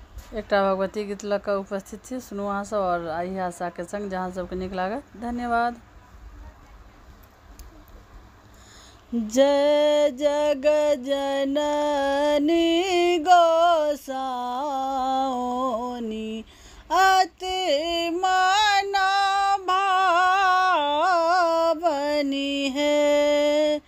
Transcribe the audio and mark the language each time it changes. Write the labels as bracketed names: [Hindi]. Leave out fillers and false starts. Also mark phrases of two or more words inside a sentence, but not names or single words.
[Maithili] एकटा भगवती गीत लऽ कऽ उपस्थित छी, सुनू अहाँ सब और आई आशा के संग जहाँ सबके नीक लागत। धन्यवाद। जय जग जननी गोसाउनी अति मन भावनी है।